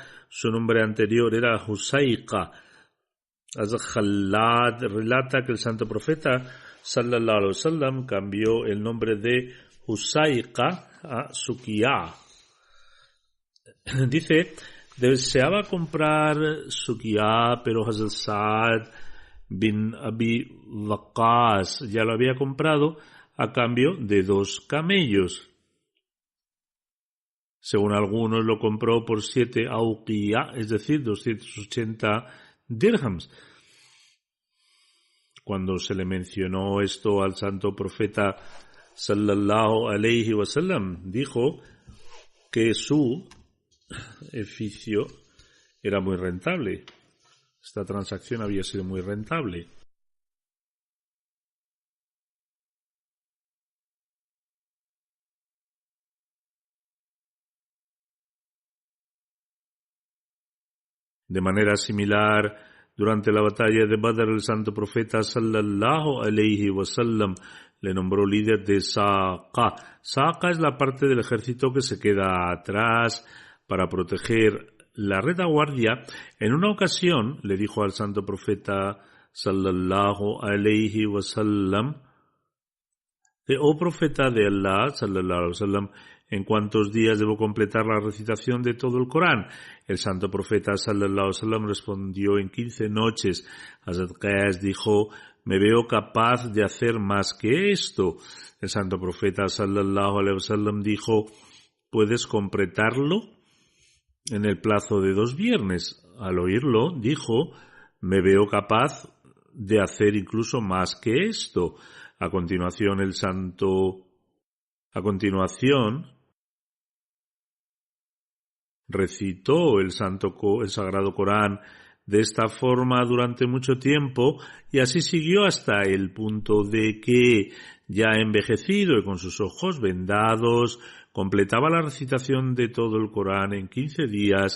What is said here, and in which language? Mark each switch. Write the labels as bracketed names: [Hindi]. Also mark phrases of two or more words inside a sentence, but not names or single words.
[Spanish] Su nombre anterior era Husayqa. Az-Khalad relata que el santo profeta [Arabic] صلى الله عليه وسلم [Spanish] cambió el nombre de Husayqa a Suqiyá. Dice, deseaba comprar Suqiyá, pero Hazrat Sa'ad bin Abi Waqqas ya lo había comprado a cambio de 2 camellos. Según algunos lo compró por 7 auqiyá, es decir, 280 dirhams. Cuando se le mencionó esto al santo profeta [Arabic] صلى الله عليه وسلم, [Spanish] dijo que su oficio era muy rentable. Esta transacción había sido muy rentable. De manera similar, durante la batalla de Badr, el santo profeta [Arabic] صلى الله عليه وسلم [Spanish] le nombró líder de Saqa. Saqa es la parte del ejército que se queda atrás para proteger la retaguardia. En una ocasión le dijo al santo profeta [Arabic] صلى الله عليه وسلم: [Spanish] oh profeta de Allah [Arabic] صلى الله عليه وسلم, [Spanish] ¿en cuántos días debo completar la recitación de todo el Corán? El santo profeta [Arabic] صلى الله عليه وسلم [Spanish] respondió: en 15 noches. Hazrat Qais dijo: me veo capaz de hacer más que esto. El santo profeta [Arabic] صلى الله عليه وسلم [Spanish] dijo: ¿puedes completarlo en el plazo de 2 viernes? Al oírlo, dijo: me veo capaz de hacer incluso más que esto. A continuación, recitó el sagrado Corán de esta forma durante mucho tiempo, y así siguió hasta el punto de que, ya envejecido y con sus ojos vendados, completaba la recitación de todo el Corán en 15 días.